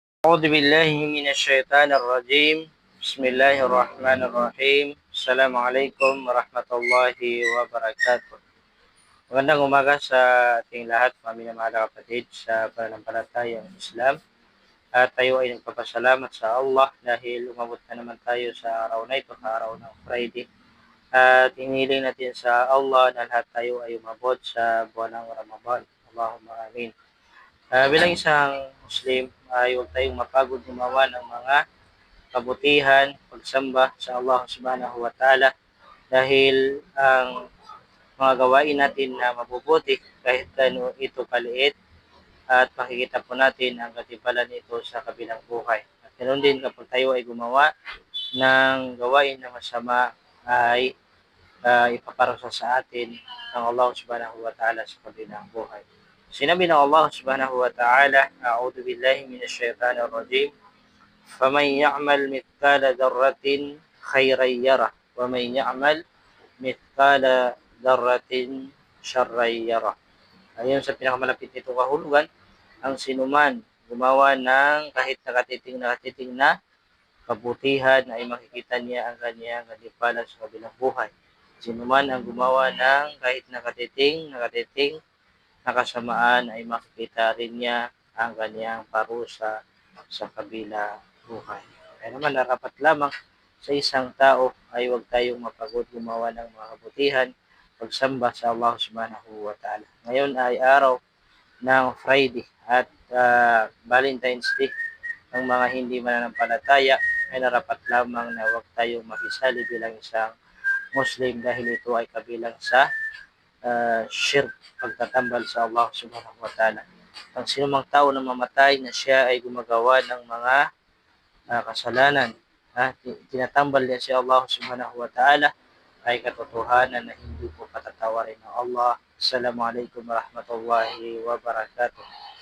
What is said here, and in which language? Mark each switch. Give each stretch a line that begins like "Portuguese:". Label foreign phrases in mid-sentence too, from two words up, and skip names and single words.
Arabic: أعوذ بالله من الشيطان الرجيم. بسم الله الرحمن الرحيم. السلام عليكم ورحمة الله wabarakatuh.
Filipino: Magandang umaga sa ating lahat, mga minamahal na kapatid sa pananampalatayang Islam. At tayo ay nagpapasalamat sa Allah dahil umabot na naman tayo sa araw na ito, sa araw ng Friday. At hinihiling natin sa Allah na lahat tayo ay umabot sa buwan ng Ramadan.
Arabic: اللهم آمين.
Filipino: Bilang isang Muslim, ay huwag tayong mapagod gumawa ng mga kabutihan, pagsamba sa Allah
Arabic: سبحانه وتعالى
Filipino: dahil ang mga gawain natin na mabubuti kahit ano ito kaliit at makikita po natin ang katibalan nito sa kabilang buhay. At ganoon din kapag tayo ay gumawa ng gawain na masama ay ipaparusa sa atin ng Allah
Arabic: سبحانه وتعالى
Filipino: sa kabilang buhay. Sinabi ng
Arabic: Allah سبحانه وتعالى، أعوذ بالله من الشيطان الرجيم, فَمَنْ يَعْمَلْ مِثْقَالَ ذَرَّةٍ خَيْرًا يَرَهُ وَمَنْ يَعْمَلْ مِثْقَالَ ذَرَّةٍ شَرًّا يَرَهُ.
Filipino: Ayon sa pinakamalapit nitong kahulugan, ang sinuman gumawa ng kahit nakatiting na kabutihan ay makikita niya ang kanyang katibalan sa kabilang buhay. Sinuman ang gumawa ng kahit nakatiting na kasamaan ay makikita rin niya ang kanyang parusa sa kabilang buhay. Kaya naman narapat lamang sa isang tao ay huwag tayong mapagod gumawa ng mga kabutihan, pagsamba sa Allah
Arabic: سبحانه وتعالى.
Filipino: Ngayon ay araw ng Friday at Valentine's Day. Ang mga hindi mananampalataya ay narapat lamang na huwag tayong makisali bilang isang Muslim dahil ito ay kabilang sa shirk, pagtatambal sa Allah
Arabic: سبحانه وتعالى.
Filipino: Ang sinumang tao na mamatay na siya ay gumagawa ng mga kasalanan, tinatambal niya si Allah
Arabic: سبحانه وتعالى,
Filipino: ay katotohanan na hindi po patatawarin ng Allah.
Arabic: السلام عليكم ورحمة الله وبركاته.